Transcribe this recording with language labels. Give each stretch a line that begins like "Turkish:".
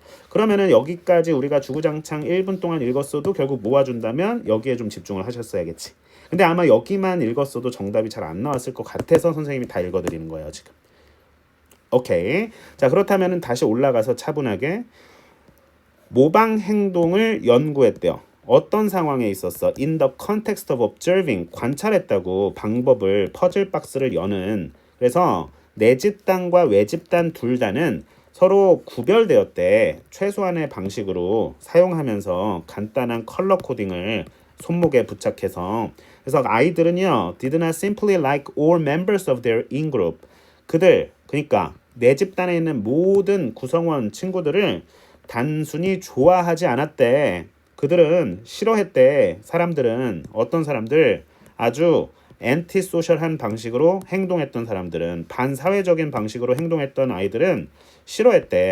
Korean: 그러면은 여기까지 우리가 주구장창 1분 동안 읽었어도 결국 모아준다면 여기에 좀 집중을 하셨어야겠지. 근데 아마 여기만 읽었어도 정답이 잘 안 나왔을 것 같아서 선생님이 다 읽어드리는 거예요, 지금. 오케이. 자, 그렇다면 다시 올라가서 차분하게 모방 행동을 연구했대요. 어떤 상황에 있었어?
English: In the context of observing,
Korean: 관찰했다고. 방법을, 퍼즐 박스를 여는. 그래서 내 집단과 외 집단 둘 다는 서로 구별되었대. 최소한의 방식으로 사용하면서 간단한 컬러 코딩을 손목에 부착해서. 그래서 아이들은요,
English: did not simply like all members of their in-group.
Korean: 그들, 그러니까 내 집단에 있는 모든 구성원 친구들을 단순히 좋아하지 않았대. 그들은 싫어했대. 사람들은, 어떤 사람들, 아주 엔티소셜한 방식으로 행동했던 사람들은, 반사회적인 방식으로 행동했던 아이들은 싫어했대.